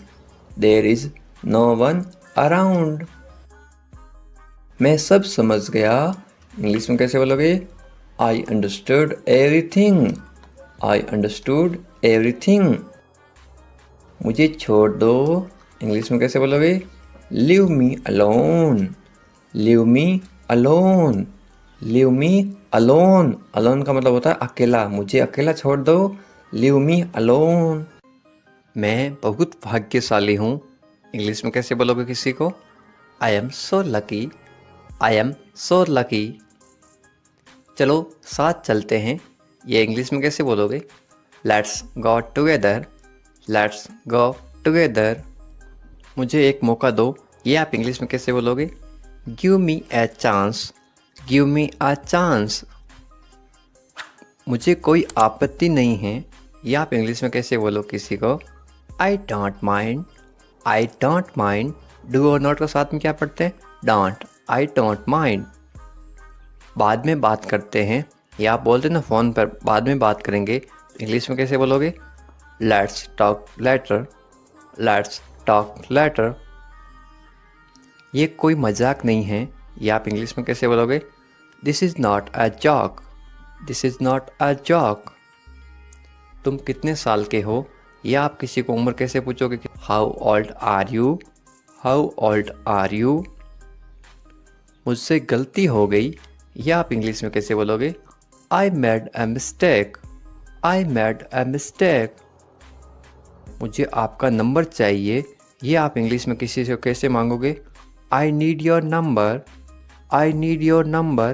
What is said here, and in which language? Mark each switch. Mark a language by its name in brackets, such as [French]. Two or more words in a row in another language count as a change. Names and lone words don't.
[English] There is no one around. [Hindi] मैं सब समझ गया, इंग्लिश में कैसे बोलोगे? [English] I understood everything. I understood everything. [Hindi] मुझे छोड़ दो, इंग्लिश में कैसे बोलोगे? [English] Leave me alone. Leave me alone. Leave me alone. [Hindi] Alone का मतलब होता है अकेला, मुझे अकेला छोड़ दो. [English] Leave me alone. [Hindi] मैं बहुत भाग्यशाली हूँ, इंग्लिश में कैसे बोलोगे किसी को? [English] I am so lucky. I am so lucky. [Hindi] चलो साथ चलते हैं, ये इंग्लिश में कैसे बोलोगे? [English] let's go together. let's go together. [Hindi] मुझे एक मौका दो, ये आप इंग्लिश में कैसे बोलोगे? [English] give me a chance. give me a chance. [Hindi] मुझे कोई आपत्ति नहीं है, ये आप इंग्लिश में कैसे बोलो किसी को? [English] I don't mind. I don't mind. [Hindi] डू और नॉट के साथ में क्या पढ़ते हैं? [English] don't. I don't mind. [Hindi] बाद में बात करते हैं, या आप बोलते हैं ना फ़ोन पर बाद में बात करेंगे, इंग्लिश में कैसे बोलोगे? [English] let's talk later. let's talk later. [Hindi] ये कोई मजाक नहीं है, ये आप इंग्लिश में कैसे बोलोगे? [English] this is not a joke. this is not a joke. [Hindi] तुम कितने साल के हो, या आप किसी को उम्र कैसे पूछोगे? [English] how old are you. how old are you. [Hindi] मुझसे गलती हो गई, या आप इंग्लिश में कैसे बोलोगे? [English] I made a mistake. I made a mistake. [Hindi] मुझे आपका नंबर चाहिए, ये आप इंग्लिश में किसी से कैसे मांगोगे? [English] I need your number. I need your number.